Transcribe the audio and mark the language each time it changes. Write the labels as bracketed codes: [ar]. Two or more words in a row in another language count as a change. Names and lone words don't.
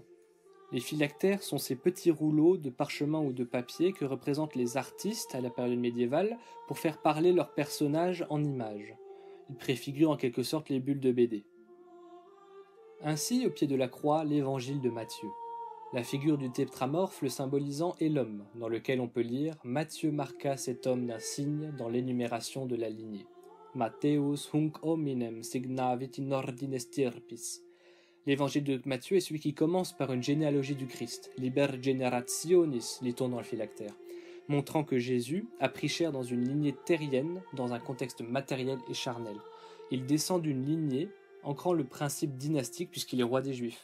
[fr] Les phylactères sont ces petits rouleaux de parchemin ou de papier que représentent les artistes à la période médiévale pour faire parler leurs personnages en images. Ils préfigurent en quelque sorte les bulles de BD. Ainsi, au pied de la croix, l'évangile de Matthieu. La figure du tétramorphe le symbolisant est l'homme, dans lequel on peut lire « Matthieu marqua cet homme d'un signe dans l'énumération de la lignée ». [la] Matthäus hunc hominem signavit in ordine stirpis. [fr] L'évangile de Matthieu est celui qui commence par une généalogie du Christ, [la] liber generationis, [fr] lit-on dans le phylactère, montrant que Jésus a pris chair dans une lignée terrienne, dans un contexte matériel et charnel. Il descend d'une lignée, ancrant le principe dynastique puisqu'il est roi des Juifs.